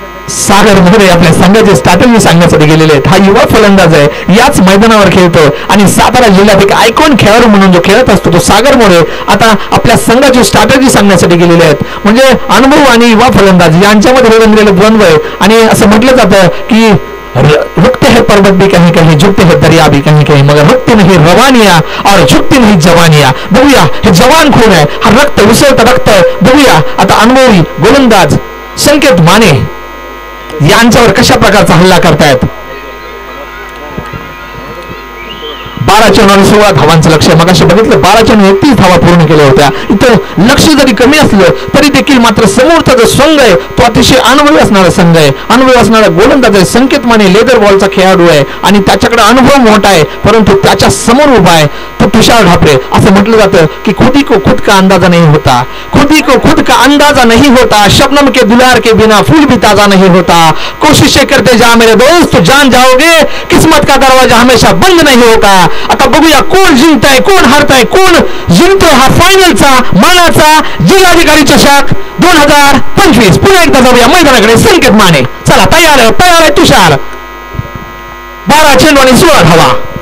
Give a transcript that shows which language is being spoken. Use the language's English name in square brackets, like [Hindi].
[Marathi] सागर मोरे आपल्या संघाचे स्ट्रॅटेजी सांगण्यासाठी गेलेले आहेत. हा युवा फलंदाज आहे, याच मैदानावर खेळतो आणि सातारा जिल्ह्यात एक आयकॉन खेळाडू म्हणून जो खेळत असतो तो सागर मोरे आता आपल्या संघाची स्ट्रॅटेजी सांगण्यासाठी गेलेले आहेत. म्हणजे अनुभव आणि युवा फलंदाज यांच्यामध्ये रंगलेलं द्वंद्व आहे. आणि असं म्हटलं जातं की [Hindi] रुकते हैं पर्वत भी कहीं कहीं, झुकते हैं दरिया भी कहीं कहीं, मगर रुकते नहीं रवानिया और झुकती नहीं जवानिया. [Marathi] बघूया हे जवान खून आहे, हा रक्त उसळतं रक्त. बघूया आता अनुभवी गोलंदाज संकेत माने यांच्यावर कशा प्रकारचा हल्ला करतायत. 12 चेंडू आणि 16 धावांचं लक्ष्य. मग असे बघितलं 12 चेंडू 31 धावा पूर्ण केल्या होत्या. इथं लक्ष जरी कमी असलं तरी देखील मात्र समोरचा जो संघ आहे तो अतिशय अनुभवी असणारा संघ आहे, अनुभवी असणारा गोलंदाज आहे. संकेत माने लेदर बॉलचा खेळाडू आहे आणि त्याच्याकडे अनुभव मोठा आहे, परंतु त्याच्या समोर उभा आहे तो तुषार ढापरे. असं म्हटलं जातं की [Hindi] खुदी को खुद का अंदाजा नहीं होता, खुदी को खुद का अंदाजा नहीं होता, शबनम के दुलार के बिना फूल भी ताजा नहीं होता, कोशिशें करते जा मेरे दोस्त जान जाओगे, किस्मत का दरवाजा हमेशा बंद नहीं होता. [Marathi] आता बघूया कोण जिंकताय कोण हारताय, कोण जिंकतोय हा फायनलचा मानाचा जिल्हाधिकारी चषक 2025. पुन्हा एकदा जाऊया मैदानाकडे. संकेत माने चला तयार आहे तुषार. 12 चेंडू आणि 16 धावा.